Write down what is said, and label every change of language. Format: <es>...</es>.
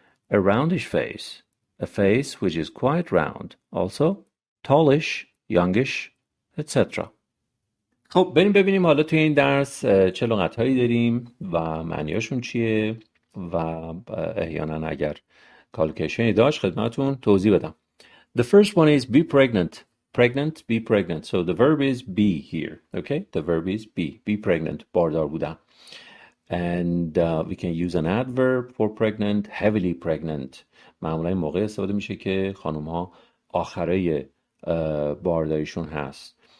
<en>A roundish face, a face which is quite round. Also, tallish, youngish, etc.</en> <fa>خب بریم ببینیم حالا توی این درس چه لغت‌هایی داریم و معنیاشون چیه و احیانا اگر کالکیشنی داشت خدمتون توضیح بدم.</fa> <en>The first one is be pregnant. Pregnant, be pregnant. So the verb is be here. Okay? The verb is be. Be pregnant.</en> <fa>باردار بودن.</fa> <en>And we can use an adverb for pregnant. Heavily pregnant.</en> <fa>معمولا این موقع استفاده میشه که خانم ها آخره بارداریشون هست.</fa>